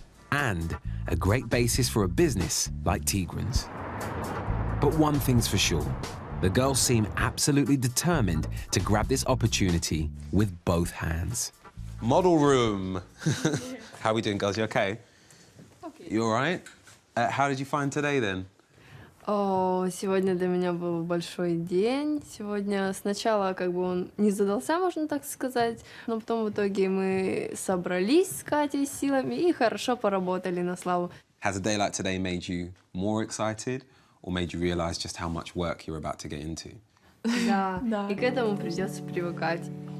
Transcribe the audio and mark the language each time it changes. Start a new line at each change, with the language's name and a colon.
English: And a great basis for a business like Tigran's. But one thing's for sure, the girls seem absolutely determined to grab this opportunity with both hands. Model room. How are we doing, girls? You okay? Okay. You all right? How did you find today, then?
Russian: Сегодня для меня был большой день. Сегодня сначала как бы он не задался, можно так сказать, но потом в итоге мы собрались с Катей силами и хорошо поработали на славу.
English: Has a day like today made you more excited or made you realize just how much work you're about to get into?
Russian: Да, и к этому придется привыкать.